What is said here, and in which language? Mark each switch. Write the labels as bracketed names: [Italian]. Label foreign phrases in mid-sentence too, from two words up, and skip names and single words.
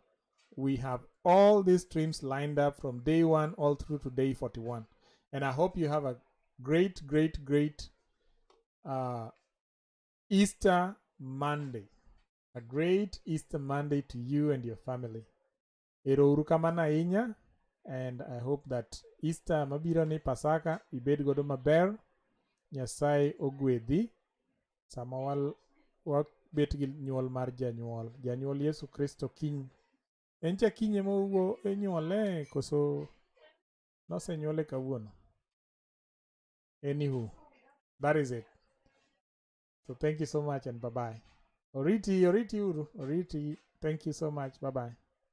[English] We have all these streams lined up from day 1 all through to day 41. And I hope you have a great, great, great Easter Monday. A great Easter Monday to you and your family. [Luo (Kenya and Tanzania)] Ero uru kamano ahinya, [English] and I hope that Easter [Luo (Kenya and Tanzania)] mabiro ni Pasaka ibed godo maber. Nyasaye ogwedhi sama wabet gi nyuol mar janyuol Yesu Kristo kiny. En cha kiny ema owuo enyuole koso nosenyuole kawuono? [English] Anywho, that is it. So thank you so much and bye-bye. [Luo (Kenya and Tanzania)] Oriti uru. Oriti, [English] thank you so much. Bye-bye.